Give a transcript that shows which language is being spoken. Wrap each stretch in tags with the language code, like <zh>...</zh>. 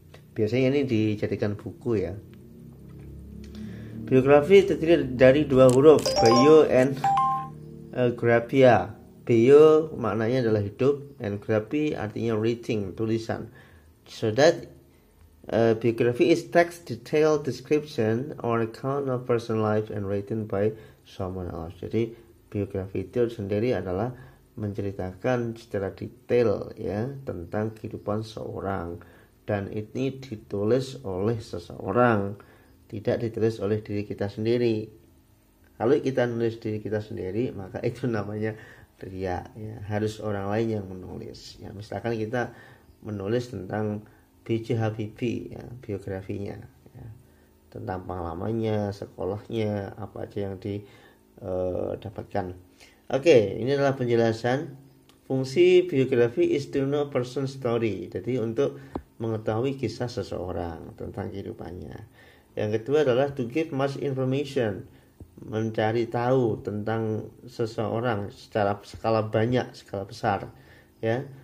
<id>Biasanya ini dijadikan buku, ya. Biografi terdiri dari 2 huruf, bio and graphia. Bio maknanya adalah hidup, and graphy artinya writing, tulisan.</id> <en>So that biography is text detailed description or account of personal life and written by someone else.</en> <id>Jadi biografi itu sendiri adalah menceritakan secara detail, ya, tentang kehidupan seorang, dan ini ditulis oleh seseorang, tidak ditulis oleh diri kita sendiri. Kalau kita nulis diri kita sendiri, maka itu namanya riya, ya. Harus orang lain yang menulis, ya. Misalkan kita menulis tentang B.J. Habibie, ya, biografinya, ya, tentang pengalamannya, sekolahnya, apa aja yang didapatkan. Oke, ini adalah penjelasan. Fungsi biografi</id> <en>is to know person story.</en> <id>Jadi untuk mengetahui kisah seseorang tentang kehidupannya. Yang kedua adalah</id> <en>to give much information,</en> <id>mencari tahu tentang seseorang secara skala banyak, skala besar, ya.</id>